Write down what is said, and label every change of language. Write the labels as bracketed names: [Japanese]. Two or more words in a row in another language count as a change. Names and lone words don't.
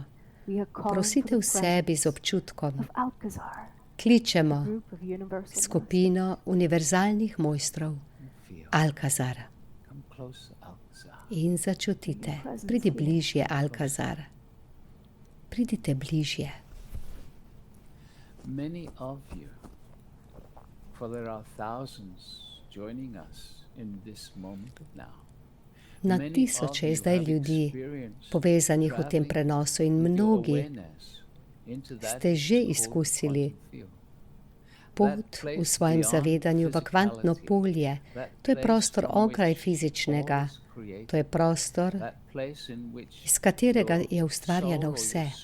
[Slovenian] Prosite v sebi z občutkom. Kličemo skupino univerzalnih mojstrov Alkazar. In začutite. Pridi bližje, Alkazar. Pridite bližje. [English] Many of you, for there are thousands joining us in this moment now. [Slovenian] Na tisoče je zdaj ljudi povezanih v tem prenosu in mnogi ste že izkusili pot v svojem zavedanju v kvantno polje. To je prostor onkraj fizičnega. To je prostor, iz katerega je ustvarjeno vse.